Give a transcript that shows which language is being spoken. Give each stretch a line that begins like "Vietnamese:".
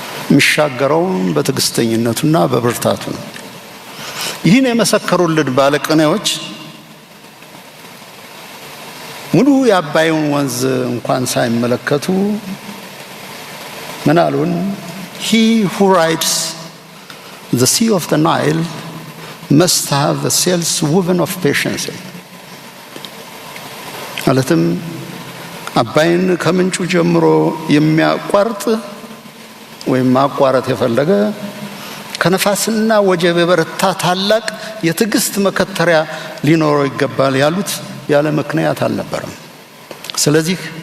Amharic: የሚሻገረው በትዕግስተኝነቱና በብርታቱ ነው። ይህን የመሰከሩልን ባለቅኔዎች ሙሉ የአባይን ወንዝ እንኳን ሳይመለከቱ ምን አሉን?
English: He who rides the sea of the Nile must have the sails woven of patience.
Amharic: ማለትም አባይን ከምንጩ ጀምሮ የሚያቋርጥ ወይም ማቋረጥ የፈለገ ከነፋስና ወጀብ የበረታ ታላቅ የትዕግስት መከተሪያ ሊኖረው ይገባል ያሉት ያለ ምክንያት አልነበረም። ስለዚህ